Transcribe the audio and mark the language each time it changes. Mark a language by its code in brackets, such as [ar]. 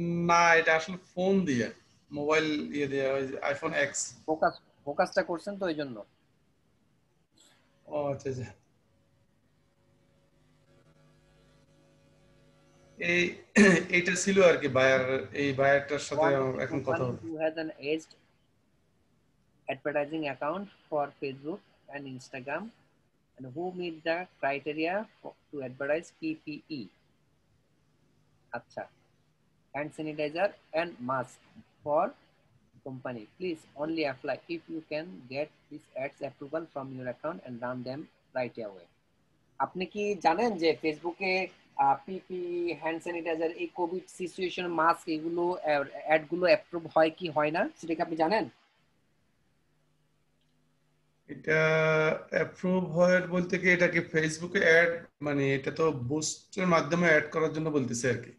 [bn] না, এটা আসলে ফোন দিয়ে, মোবাইল ইয়ে দিয়ে, ওই আইফোন এক্স। ফোকাসটা করছেন তো এই জন্য। ও আচ্ছা আচ্ছা। এইটা ছিল আর কি বায়ার, এই বায়ারটার সাথে এখন কথা হবে। [en] Who has an aged advertising account for Facebook and Instagram and who meet the criteria to advertise PPE. আচ্ছা, hand sanitizer and mask for company. Please only apply if you can get this ads approval from your account and run them right away. [bn] আপনি কি জানেন যে ফেসবুকে পিপি, hand sanitiser, এই Covid situation mask, এগুলো add গুলো approve হয় কি হয় না সেটা কি আপনি জানেন? এটা অ্যাপ্রুভ হয় বলতে কি, এটা কি ফেসবুকে অ্যাড, মানে এটা তো বুস্টের মাধ্যমে অ্যাড করার জন্য বলতেছে আর কি।